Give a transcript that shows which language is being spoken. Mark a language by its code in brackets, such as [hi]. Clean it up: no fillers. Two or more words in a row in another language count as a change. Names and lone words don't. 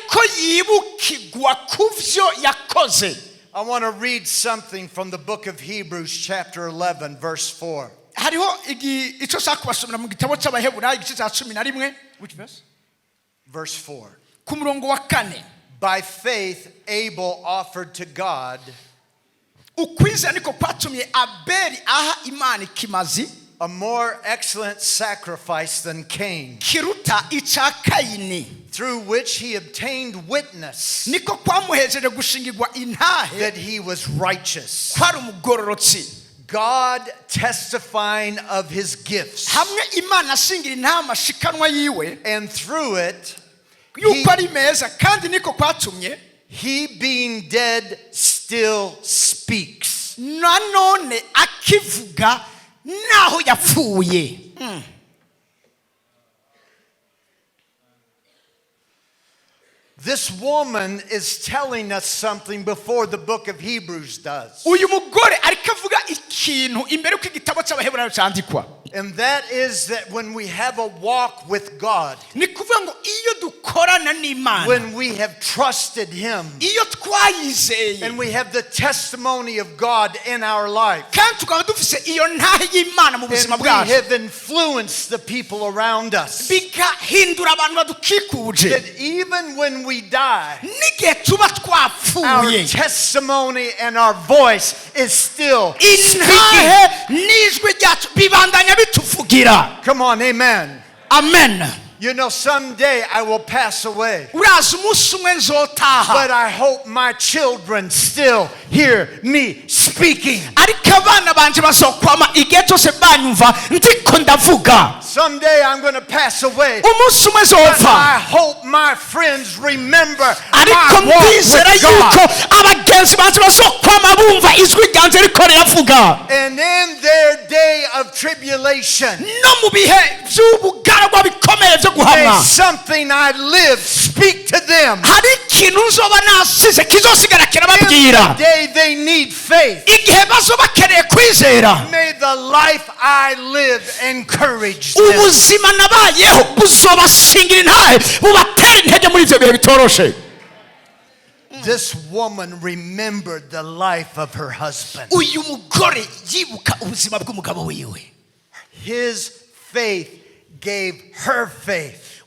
[en] I want to read something from the book of Hebrews chapter 11 verse 4. Which verse? Verse 4. By faith Abel offered to God [rn] ukwizera niko kwatumye Abeli aha Imana ikimazi, [en] a more excellent sacrifice than Cain, [rn] kiruta ica Kayini, [en] through which he obtained witness [rn] niko kwamuhejeje gushingirwa intahe [en] that he was righteous, [rn] kwari umugororotsi. [en] God testifying of his gifts, [rn] Hamwe Imana ashingira intahe amashikanwa yiwe, [en] and through it [rn] yuko ari meza, kandi niko kwatumye [en] he being dead still speaks. [rn] nanone akivuga naho yapfuye. [en] This woman is telling us something before the book of Hebrews does. [rn] Uyu mugore ariko avuga ikintu imbere uko igitabo cy'Abaheburayo cyandikwa. [en] And that is that when we have a walk with God, [rn] Ni kuvuga ngo iyo dukorana n'Imana, [en] when we have trusted him, [rn] iyo twayizeye, [en] and we have the testimony of God in our life, [rn] kandi tukaba dufise iyo ntahe y'Imana mu buzima [en] and we [rn] bwacu, [en] have influenced the people around us, [rn] bigahindura abantu badukikuje, [en] that even when we die, [rn] n'igihe tuba [en] our [rn] twapfuye, [en] testimony and our voice is still speaking. [rn] intahe n'ijwi ryacu bibandanya bituvugira. [en] Come on, amen. Amen. You know, someday I will pass away, [rn] Urazi umunsi umwe nzotaha, [en] but I hope my children still hear me speaking. [rn] ariko abana banje bazokwama igihe cyose banyumva ndiko ndavuga. [en] Someday I'm going to pass away, [rn] Umunsi umwe [en] but [rn] nzopfa, [en] I hope my friends remember [rn] ariko [en] my walk [rn] ndizera [en] with [rn] yuko [en] God. [rn] abagenzi banje bazokwama bumva ijwi ryanje riko riravuga. [en] And in their day of tribulation, [rn] No mu bihe by'ubugaragwa bikomeye byo [en] may [rn] guhamwa, [en] something I live speak to them. [rn] hari ikintu nzoba nasize kizosigara [en] In the [rn] kirababwira. [en] day they need faith, [rn] Igihe bazoba bakeneye kwizera, [en] may the life I live encourage them. [rn] ubuzima nabayeho buzobashingira intahe, bubatera intege muri ibyo bihe bitoroshe. [en] This woman remembered the life of her husband. [rn] Uyu mugore yibuka ubuzima bw'umugabo wiwe. [en] His faith gave her faith,